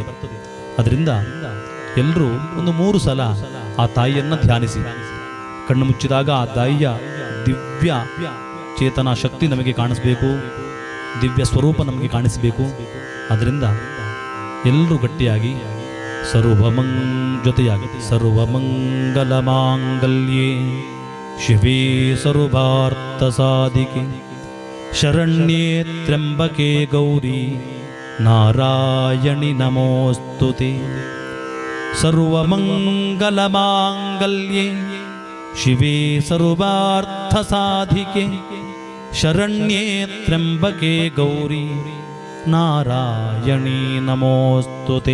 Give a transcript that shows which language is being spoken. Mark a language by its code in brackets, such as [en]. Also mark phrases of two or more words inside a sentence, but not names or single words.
[kn] ಅದರಿಂದ ಎಲ್ಲರೂ ಒಂದು 3 ಸಲ ಆ ತಾಯಿಯನ್ನು ಧ್ಯಾನಿಸಿ, ಕಣ್ಣು ಮುಚ್ಚಿದಾಗ ಆ ತಾಯಿಯ ದಿವ್ಯ ಚೇತನ ಶಕ್ತಿ ನಮಗೆ ಕಾಣಿಸ್ಬೇಕು, ದಿವ್ಯ ಸ್ವರೂಪ ನಮಗೆ ಕಾಣಿಸಬೇಕು. ಅದರಿಂದ ಎಲ್ಲರೂ ಗಟ್ಟಿಯಾಗಿ ಜೊತೆಯಾಗಿ [sa] ಸರ್ವಮಂಗಲ ಮಾಂಗಲ್ಯೆ ಶಿವೇ ಸರ್ವಾರ್ಥ ಸಾಧಿಕೆ ಶರಣ್ಯೇ ತ್ರ್ಯಂಬಕೆ ಗೌರಿ ನಾರಾಯಣಿ ನಮೋಸ್ತುತೆ. ಸರ್ವಮಂಗಲ ಮಾಂಗಲ್ಯೆ ಶಿವೇ ಸರ್ವಾರ್ಥ ಸಾಧಿಕೆ ಶರಣ್ಯೇ ತ್ರ್ಯಂಬಕೆ ಗೌರಿ ನಾರಾಯಣಿ ನಮೋಸ್ತುತೆ.